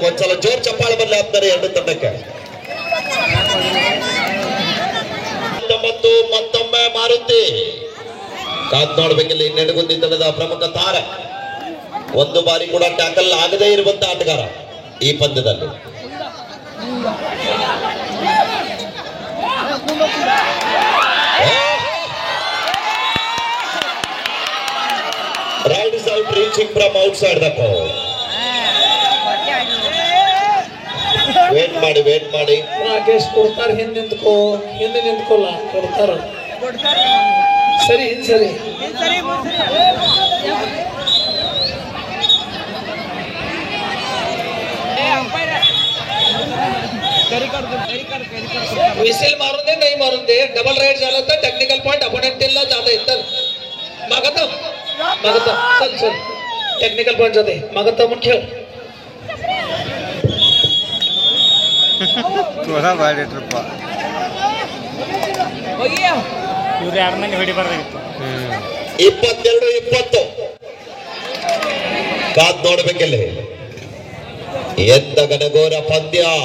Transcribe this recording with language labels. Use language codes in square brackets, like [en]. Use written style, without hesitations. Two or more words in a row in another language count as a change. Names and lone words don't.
[kn] ಒಂದ್ಸಲ ಜೋರ್ ಚಪ್ಪಾಳೆ ಬರಲಿ ಆಗ್ತಾರೆ 2 ತಂಡಕ್ಕೆ. 19 ಮತ್ತೊಮ್ಮೆ ಮಾರುತಿ. ಕಾದ್ ನೋಡ್ಬೇಕಿಲ್ಲಿ ನಿಡಗುಂದಿ ತಂಡದ ಪ್ರಮುಖ ತಾರೆ. 1 ಬಾರಿ ಕೂಡ ಟ್ಯಾಕಲ್ ಆಗದೇ ಇರುವಂತಹ ಆಟಗಾರ ಈ ಪಂದ್ಯದಲ್ಲಿ. [en] Ride is out, reaching from outside the court. [kn] ವೇಟ್ ಮಾಡಿ. ರಾಕೇಶ್ ಕೊಡ್ತಾರೆ. ಹಿಂದೆ ನಿಂತ್ಕೋಲ್ಲ. ಕೊಡ್ತಾರ. [mr] ಸರಿ विसिल मारून दे, नाही मारून दे. डबल राईड झालं तर [en] technical point opponentला [mr] जाता येतं. मागत चल [en] technical point [mr] जाते. मागत मग खेळ. [kn] ಇವ್ರು 2 ಮಂದಿ ಹೊಡಿಬಾರ್ದಾಗಿತ್ತು. 22-20 ಕಾದ್ ನೋಡ್ಬೇಕಲ್ಲಿ. ಎಂತ ಘನಘೋರ ಪಂದ್ಯ.